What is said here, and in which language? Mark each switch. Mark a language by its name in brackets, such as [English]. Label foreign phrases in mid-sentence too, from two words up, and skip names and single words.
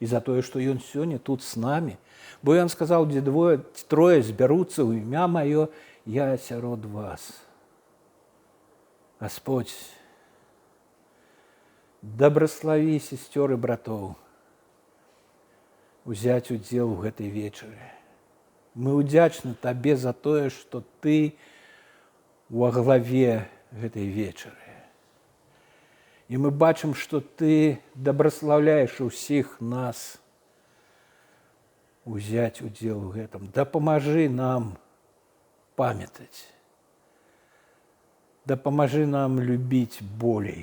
[Belarusian] і за тое, што Ён сёння тут з намі. Бо Ён сказаў, дзе двое, трое збяруцца ў імя маё, я сярод вас. Господь, добраславі сестёр і братоў узяць удзел у гэтай вечары. Мы удзячны Табе за тое, што Ты [Russian] во главе [Belarusian] гэтай вечары. І мы бачым, што Ты добраславляеш усіх нас узяць удзел у гэтым. Дапамажы нам памятаць. Дапамажы нам любіць болей.